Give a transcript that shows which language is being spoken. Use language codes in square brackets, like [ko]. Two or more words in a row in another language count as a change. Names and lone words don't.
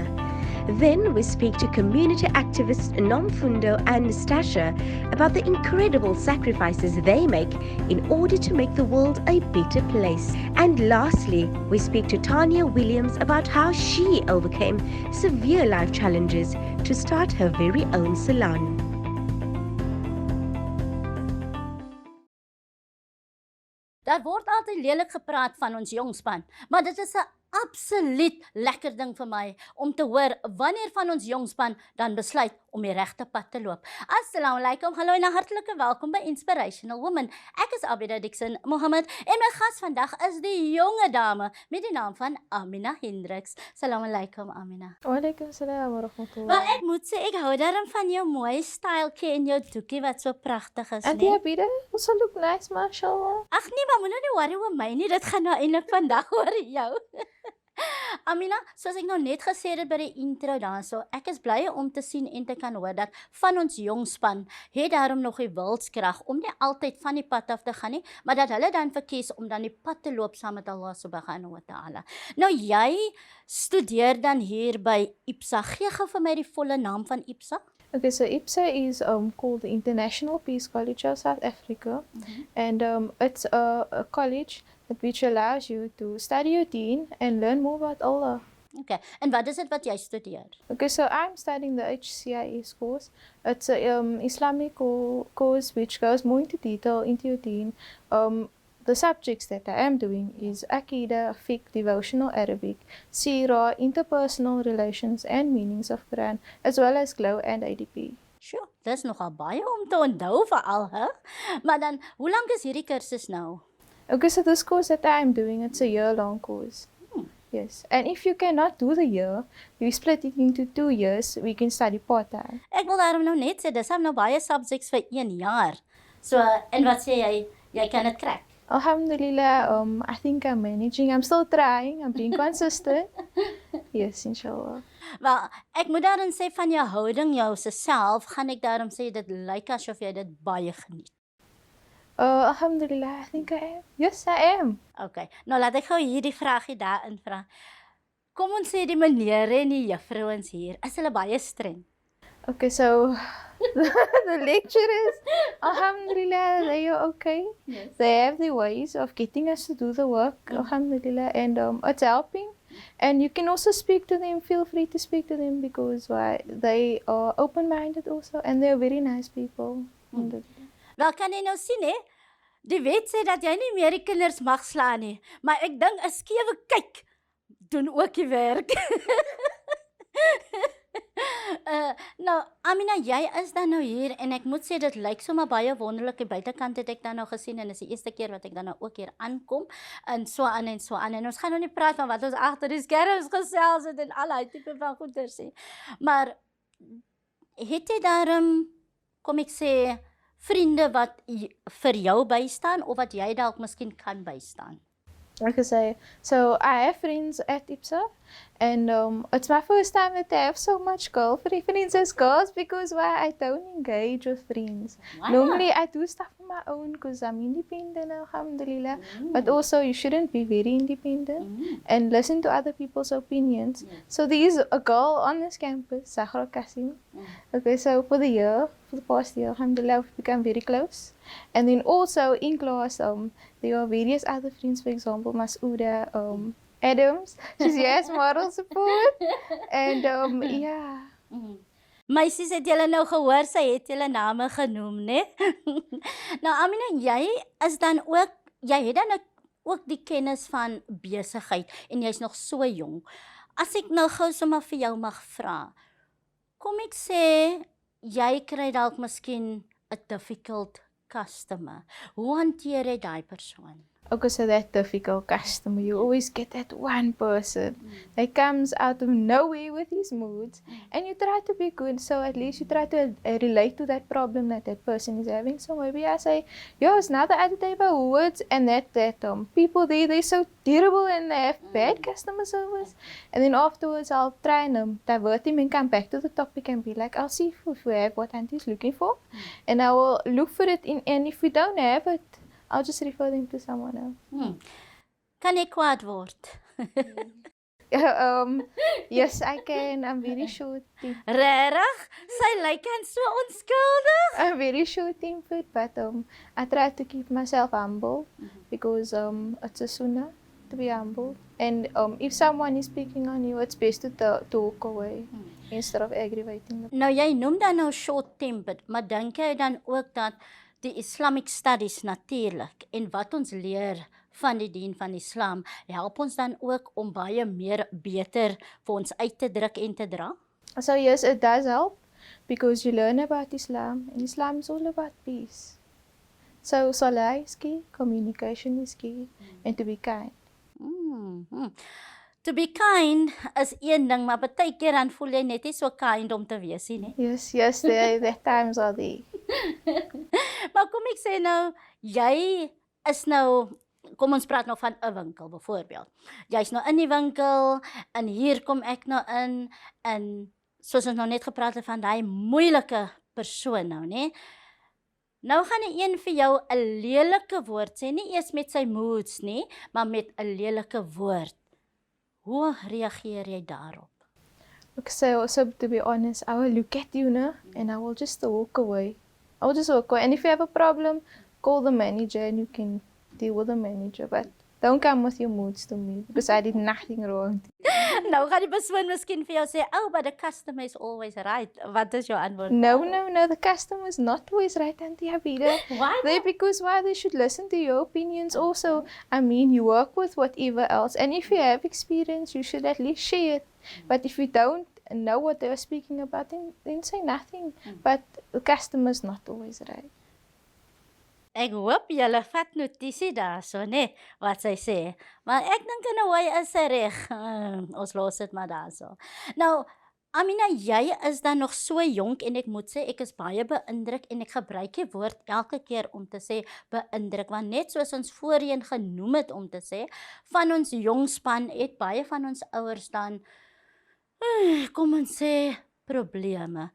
[en] Then we speak to community activists Nomfundo and Nastasha about the incredible sacrifices they make in order to make the world a better place. And lastly, we speak to Tanya Williams about how she overcame severe life challenges to start her very own salon. [af] Daar word altyd lelik gepraat van ons jongspan, maar dit is 'n absoluut lekker ding vir my om te hoor wanneer van ons jongspan dan besluit om die regte pad te loop. [ar] السلام عليكم, [af] hallo en hartlike welkom by Inspirational Women. Ek is Abida Dixon Mohammed en my gas vandag is die jonge dame met die naam van Amina Hendricks. [ar] السلام عليكم Amina. وعليكم السلام ورحمة الله. [af] Maar ek moet sê, ek hou daarom van jou mooi styletjie en jou doekie wat so pragtig is, [en] Auntie Abida, also look nice, mashallah. [af] Ag nee, maar moet nou nie worry oor my nie, dit gaan nou eintlik vandag oor jou. Amina, soos ek nou net gesê het by die intro daarso, ek is bly om te sien en te kan hoor dat van ons jongspan het daarom nog die wilskrag om nie altyd van die pad af te gaan nie, maar dat hulle dan verkies om dan die pad te loop saam met [ar] الله سبحانه وتعالى. [af] Nou jy studeer dan hier by IPSA. Gee gou vir my die volle naam van IPSA. [en] Okay, so IPSA is called the International Peace College of South Africa, and it's a college which allows you to study your deen and learn more about Allah. [af] Okay, en wat is dit wat jy studeer? [en] Okay, so I'm studying the HCIS course. It's a Islamic course which goes more into detail into your deen. The subjects that I am doing is Aqidah, Fiqh, Devotional Arabic, Seerah, interpersonal relations and meanings of Quran, as well as GLOW and ADP. Sure, [af] dis nogal baie om te onthou vir al, hè? Maar dan, hoe lank is hierdie kursus nou? [en] Okay, so this course that I am doing, it's a year-long course. Yes, and if you cannot do the year, we split it into 2 years. We can study part-time. [af] Ek wil daarom nou net sê, dis nou baie subjects vir 1 jaar. So, en wat sê jy? Jy kan dit krak? [en] Alhamdulillah, I think I'm managing. I'm still trying. I'm being consistent. Yes, inshallah. [af] Wel, ek moet daarin sê van jou houding, jou self, gaan ek daarom sê, dit lyk asof jy dit baie geniet. [en] Alhamdulillah, I think I am. Yes, I am. [af] Okay, nou laat ek gou hierdie vraagie daarin vra. Kom ons sê die menere en die juffrouens hier, is hulle baie streng? [en] Okay, so the lecturers, alhamdulillah, they are okay. Yes. They have their ways of getting us to do the work, alhamdulillah, and it's helping. And you can also speak to them, feel free to speak to them because they are open-minded also, and they are very nice people. [af] Wel, kan jy nou sien, hè? Die wet sê dat jy nie meer die kinders mag slaan nie, maar ek dink 'n skewe kyk doen ook die werk. Nou, Amina, jy is dan nou hier en ek moet sê dit lyk sommer baie wonderlik. Die buitekant het ek dan nou gesien en dis die eerste keer wat ek dan nou ook hier aankom en so aan en so aan. En ons gaan nou nie praat van wat ons agter die skerms gesels het en al die tipe van goeie sê. Maar het jy daarom, kom ek sê, vriende wat vir jou bystaan of wat jy dalk miskien kan bystaan? [en] Like I say, so I have friends at IPSA, and it's my first time that I have so much friends as girls because I don't engage with friends. Why Normally I do stuff on my own because I'm independent, alhamdulillah. But also you shouldn't be very independent and listen to other people's opinions. So there is a girl on this campus, Zahra Kasim. Okay, so for the past year, alhamdulillah, we've become very close. And then also in class, there are various other friends, for example, Masouda, Adams, she's yes, moral support, and yeah. [af] Meisies, het julle nou gehoor, sy het julle name genoem, né? Nou Amina, jy is dan ook, jy het dan ook die kennis van besigheid en jy's nog so jong. As ek nou gou sommer vir jou mag vra, kom ek sê, jy kry dalk miskien 'n [en] difficult customer. [af] Hoe hanteer jy daai persoon? [en] Okay, so that difficult customer, you always get that one person that comes out of nowhere with his moods, and you try to be good, so at least you try to relate to that problem that that person is having. So maybe I say, yo, it's not the other day about words, and that people they're so terrible and they have bad customer service, and then afterwards I'll try and divert him and come back to the topic and be like, I'll see if we have what Auntie's looking for, and I will look for it in, and if we don't have it, I'll just refer them to someone else. [af] Kan jy kwaad word? [en] Yes, I can. I'm very short-tempered. [af] Regtig? Sy lyk aan so onskuldig. [en] I'm very short-tempered, but I try to keep myself humble because it's a sunnah to be humble. And if someone is picking on you, it's best to talk away instead of aggravating them. [af] Nou jy noem dan nou short-tempered, maar dink jy dan ook dat die [en] Islamic studies [af] natuurlik en wat ons leer van die dien van Islam help ons dan ook om baie meer beter vir ons uit te druk en te dra? [en] So yes, it does help because you learn about Islam, and Islam is all about peace. So salah is key, communication is key, and to be kind. To be kind [af] is een ding, maar baie keer dan voel jy net nie so kind om te wees nie. [en] Yes, the times are there. [af] Maar kom ek sê nou, jy is nou, kom ons praat nou van 'n winkel byvoorbeeld. Jy's nou in die winkel en hier kom ek nou in en soos ons nou net gepraat het van daai moeilike persoon nou, né? Nou gaan 'n een vir jou 'n lelike woord sê, nie eers met sy moods nie, maar met 'n lelike woord. Hoe reageer jy daarop? [en] Okay, so to be honest, I will look at you now and I will just walk away. I will just walk away. And if you have a problem, call the manager and you can deal with the manager. But don't come with your moods to me because I did nothing wrong. [af] Nou gaan die persoon miskien vir jou sê, [en] "Oh, but the customer is always right." [af] Wat is jou antwoord? [en] No, the customer is not always right, Auntie Abida. Why? They should listen to your opinions also. I mean, you work with whatever else. And if you have experience, you should at least share it. But if you don't know what they were speaking about, then say nothing. But the customer is not always right. [af] Ek hoop julle vat notisie daarso, né, wat sy sê. Maar ek dink in 'n way is sy reg. Ons los dit maar daarso. Nou, Amina, jy is dan nog so jonk en ek moet sê ek is baie beïndruk en ek gebruik die woord elke keer om te sê beïndruk, want net soos ons voorheen genoem het om te sê, van ons jong span het baie van ons ouers dan kom ons sê probleme.